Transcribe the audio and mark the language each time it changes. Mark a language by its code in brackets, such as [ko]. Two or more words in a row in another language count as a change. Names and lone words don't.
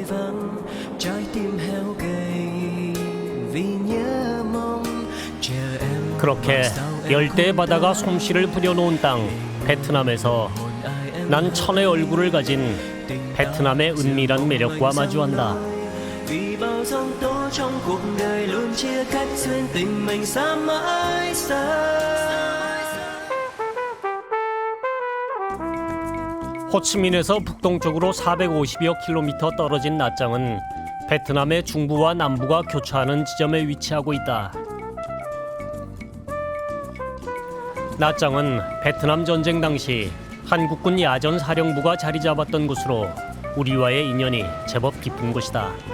[ko] 그렇게 열대의 바다가 솜씨를 부려놓은 땅 베트남에서 난 천의 얼굴을 가진 베트남의 은밀한 매력과 마주한다. [vi] Vì bao giông tố trong cuộc đời luôn chia cách duyên tình mình xa mãi xa. [ko] 호치민에서 북동쪽으로 450여 킬로미터 떨어진 나짱은 베트남의 중부와 남부가 교차하는 지점에 위치하고 있다. 나짱은 베트남 전쟁 당시 한국군 야전 사령부가 자리 잡았던 곳으로 우리와의 인연이 제법 깊은 곳이다.